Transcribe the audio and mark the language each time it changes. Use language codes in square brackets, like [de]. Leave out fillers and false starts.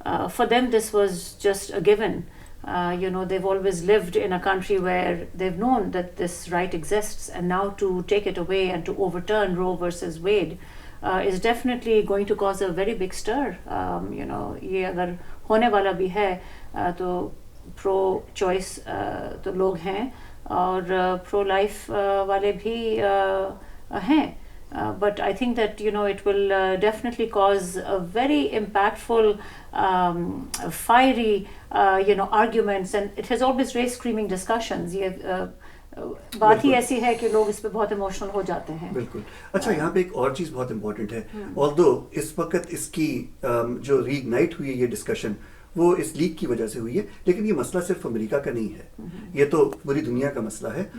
[en] For them this was just a given. They've always lived in a country where they've known that this right exists, and now to take it away and to overturn Roe versus Wade is definitely going to cause a very big stir. [ur] یہ اگر ہونے والا بھی ہے تو پرو choice تو لوگ ہیں اور پرو لائف والے بھی ہیں. [en] But I think that it will definitely cause a very impactful, fiery, arguments, and it has always raised screaming discussions. [ur] یہ بات ہی ایسی ہے کہ لوگ اس پہ بہت ایموشنل ہو جاتے ہیں. بالکل. اچھا, یہاں پہ ایک اور چیز بہت امپورٹنٹ ہے. although اس وقت اس کی جو ری اگنائٹ ہوئی ہے یہ ڈسکشن وہ اس لیگ کی وجہ سے ہوئی ہے, لیکن یہ مسئلہ صرف امریکہ کا نہیں ہے, یہ تو پوری دنیا کا مسئلہ ہے.